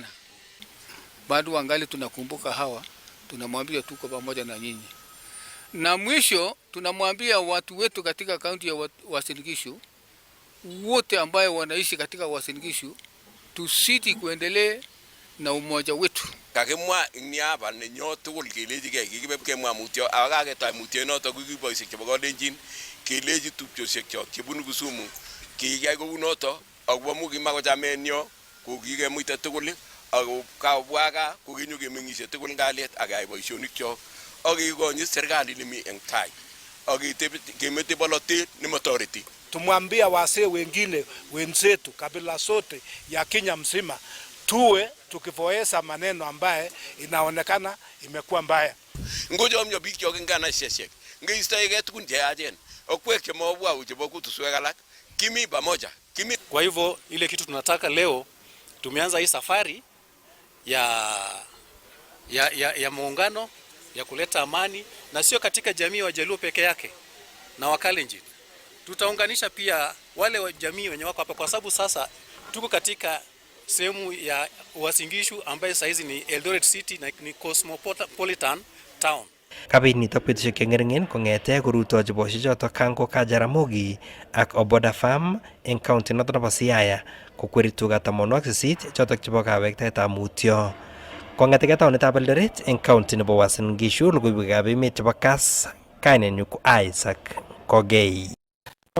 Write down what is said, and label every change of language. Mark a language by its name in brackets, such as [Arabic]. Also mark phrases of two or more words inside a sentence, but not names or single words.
[Swahili] Bado wangali tunakumbuka hawa, tunamwambia tuko pamoja na nyinyi. Na mwisho tunamwambia watu wetu katika kaunti ya Uasin Gishu wote ambayo wanaishi katika Uasin Gishu tusiti kuendelee na umoja wetu. [Kalenjin] Kakimwa ni hapa ni nyoto tugul keleji kibeb kemwa mutyo akaketa mutyo noto kukiboisiek chebo Kalenjin keleji tupchosiek chok chebunu Kisumu kiyai kou noto akobo mukima kochamenyo kokikemuite tugul ako kabwaga kokinyo kemeng'isie tugul kalyet ak keyai boisionik chok akikonyit serikali nemi eng tai akemete bolotet nemotoreti. [Swahili] Tumwambia wasee wengine wenzetu kabila zote ya Kenya mzima tuwe tukivoesa maneno ambaye inaonekana imekuwa mbaya. [Kalenjin] Ngoja mnyo biik chok ngana sheshek ngeistoege tukun cheyachen okwek chemobwau chebo kutuswek alak kimi pamoja kimi. [Swahili] Kwa hivyo ile kitu tunataka leo tumeanza hii safari ya muungano ya kuleta amani na sio katika jamii wa Jaluo peke yake na Wakalenjin. Tutaunganisha pia wale wa jamii wenye wako hapa kwa sababu sasa tuko katika sehemu ya Uasin Gishu ambaye saizi ni Eldoret City na ni [English] cosmopolitan town. [Kalenjin] Kabit nitok betusiek cheng'ering'en kong'ete korutochi boisiek chotok Kango ka Jaramogi ak Oboda Farm eng county notok nebo Siaya kokweri tuga 80 chotok chebo kawektaetab mutyo. Kong'etegei taonitab Eldoret eng county nebo Uasin Gishu logoiwekab emet chebo Kass, kainenyu ko Isaac Kogei.